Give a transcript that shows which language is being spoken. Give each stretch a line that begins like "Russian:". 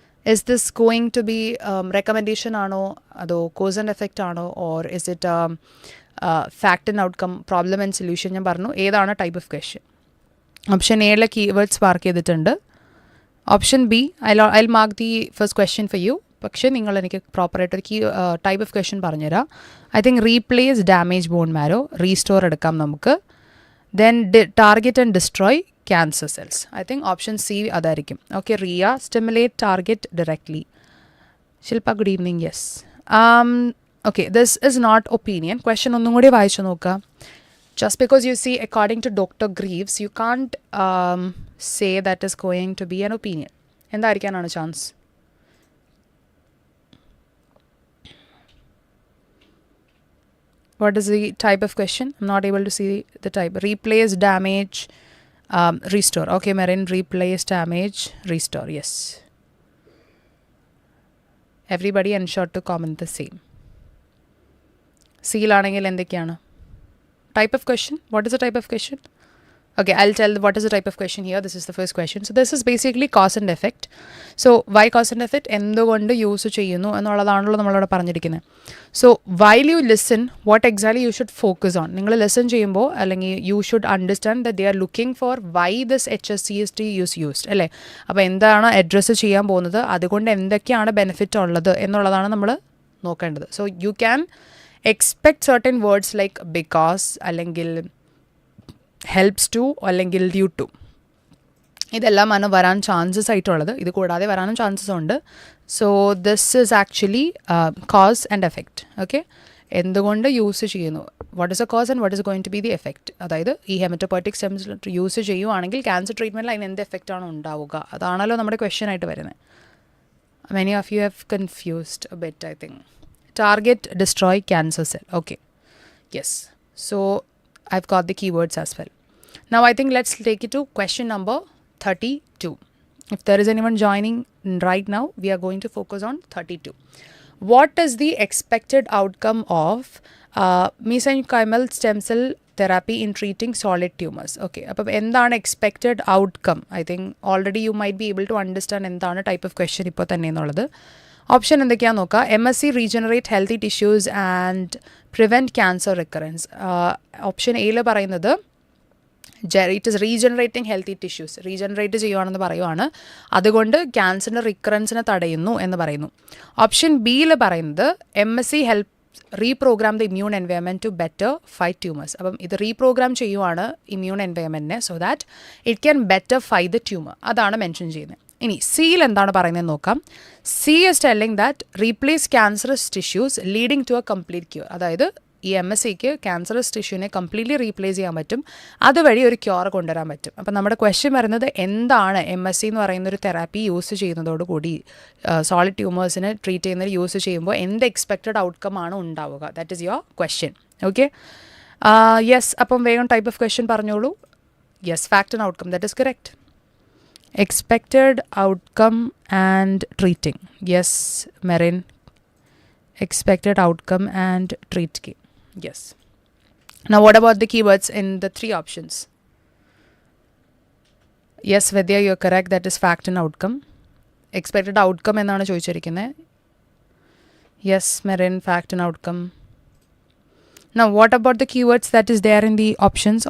English: Is this going to be recommendation
Malayalam: ആണോ, അതോ
English: cause and effect ആണോ, or is it fact and outcome, problem and solution?
Malayalam: ഞാൻ പറഞ്ഞു ഏതാണ് ടൈപ്പ് ഓഫ് ക്വസ്റ്റ്യൻ. ഓപ്ഷൻ എയിലെ keywords mark ചെയ്തിട്ടുണ്ട്.
English: Option B I mark the first question for you.
Malayalam: പക്ഷേ നിങ്ങൾ എനിക്ക് പ്രോപ്പറായിട്ടൊരു ടൈപ്പ് ഓഫ് ക്വസ്റ്റ്യൻ പറഞ്ഞുതരാം.
English: I think replace damage bone marrow, restore
Malayalam: എടുക്കാം നമുക്ക്.
English: Then target and destroy cancer cells. I think option C
Malayalam: അതായിരിക്കും.
English: Okay, Ria, stimulate target directly. Shilpa, good evening. Yes. Okay, this is not opinion.
Malayalam: Question ഒന്നും കൂടി വായിച്ചു നോക്കുക.
English: Just because you see according to Dr. Greaves, you can't say that is going to be an opinion.
Malayalam: എന്തായിരിക്കാനാണ് chance?
English: What is the type of question? I'm not able to see the type. Replace, damage, restore. Okay, Marin, replace, damage, restore. Yes. Everybody ensure to comment the same.
Malayalam: Seal ആണെങ്കിൽ എന്തൊക്കെയാണ്?
English: Type of question? What is the type of question? Okay, I'll tell what is the type of question here. This is the first question. So this is basically cause and effect. So why cause and effect?
Malayalam: എന്തുകൊണ്ട് use ചെയ്യുന്നു എന്നുള്ളതാണല്ലോ നമ്മളിവിടെ പറഞ്ഞിരിക്കുന്നത്.
English: So while you listen, what exactly you should focus on?
Malayalam: നിങ്ങൾ listen ചെയ്യുമ്പോൾ അല്ലെങ്കിൽ
English: you should understand that they are looking for why this HSCT is used.
Malayalam: അല്ലേ? അപ്പോൾ എന്താണ് അഡ്രസ്സ് ചെയ്യാൻ പോകുന്നത്, അതുകൊണ്ട് എന്തൊക്കെയാണ് ബെനിഫിറ്റ് ഉള്ളത് എന്നുള്ളതാണ് നമ്മൾ നോക്കേണ്ടത്.
English: So you can expect certain words like because അല്ലെങ്കിൽ helps to അല്ലെങ്കിൽ due to,
Malayalam: ഇതെല്ലാമാണ് വരാൻ ചാൻസസ് ആയിട്ടുള്ളത്. ഇത് കൂടാതെ വരാനും ചാൻസസ് ഉണ്ട്.
English: So this is actually cause and effect. Okay,
Malayalam: എന്തുകൊണ്ട് യൂസ് ചെയ്യുന്നു,
English: What is a cause and what is going to be the effect.
Malayalam: അതായത് ഈ ഹെമറ്റോപോയറ്റിക് സ്റ്റെംസ് യൂസ് ചെയ്യുവാണെങ്കിൽ ക്യാൻസർ ട്രീറ്റ്മെൻറ്റിൽ അതിന് എന്ത് എഫക്റ്റ് ആണ് ഉണ്ടാവുക, അതാണല്ലോ നമ്മുടെ ക്വസ്റ്റ്യൻ ആയിട്ട് വരുന്നത്.
English: Many of you have confused a bit, I think. Target, destroy cancer cell. Okay, yes. So I've got the keywords as well. Now I think let's take it to question number 32. If there is anyone joining right now, we are going to focus on 32. What is the expected outcome of mesenchymal stem cell therapy in treating solid tumors? Okay,
Malayalam: അപ്പോൾ എന്താണ്
English: expected outcome? I think already you might be able to understand
Malayalam: എന്താണ്
English: type of question
Malayalam: ഇപ്പോൾ തന്നെ എന്നുള്ളത്. Option എന്തൊക്കെയാണെന്ന് നോക്കുക.
English: MSc regenerate healthy tissues and prevent cancer recurrence.
Malayalam: Option എയിൽ പറയുന്നത്
English: it is regenerating healthy tissues,
Malayalam: regenerate ചെയ്യുവാണെന്ന് പറയുവാണ്, അതുകൊണ്ട് ക്യാൻസറിൻ്റെ റിക്കറൻസിനെ തടയുന്നു എന്ന് പറയുന്നു. ഓപ്ഷൻ ബിയിൽ പറയുന്നത്
English: MSc help reprogram the immune environment to better fight tumours.
Malayalam: അപ്പം ഇത് റീപ്രോഗ്രാം ചെയ്യുവാണ് immune എൻവയൺമെൻറ്റിനെ,
English: So that it can better fight the tumour.
Malayalam: അതാണ് മെൻഷൻ ചെയ്യുന്നത്. ഇനി സിയിൽ എന്താണ് പറയുന്നതെന്ന് നോക്കാം.
English: C is telling that replace cancerous tissues leading to a complete cure.
Malayalam: അതായത് ഈ MScക്ക് ക്യാൻസറസ് ടിഷ്യൂവിനെ കംപ്ലീറ്റ്ലി റീപ്ലേസ് ചെയ്യാൻ പറ്റും, അതുവഴി ഒരു ക്യൂർ കൊണ്ടുവരാൻ പറ്റും. അപ്പം നമ്മുടെ ക്വസ്റ്റ്യൻ വരുന്നത് എന്താണ് MSc എന്ന് പറയുന്നൊരു തെറാപ്പി യൂസ് ചെയ്യുന്നതോടുകൂടി സോളിഡ് ട്യൂമേഴ്സിനെ ട്രീറ്റ് ചെയ്യുന്നത് യൂസ് ചെയ്യുമ്പോൾ എന്ത് എക്സ്പെക്റ്റഡ് ഔട്ട്കം ആണ് ഉണ്ടാവുക,
English: That is your question.
Malayalam: Okay, yes. അപ്പം വേഗം ടൈപ്പ് ഓഫ് ക്വസ്റ്റ്യൻ പറഞ്ഞോളൂ.
English: Yes, fact and outcome, that is correct. Expected outcome and treating. Yes, Marin. Expected outcome and treating. Yes. Now what about the keywords in the 3 options? Yes, Vidya, you're correct. That is fact and outcome.
Malayalam: Expected outcome എന്നാണ് ചോദിച്ചിരിക്കുന്നത്.
English: Yes, Marin, fact and outcome. Now what about the keywords that is there in the options?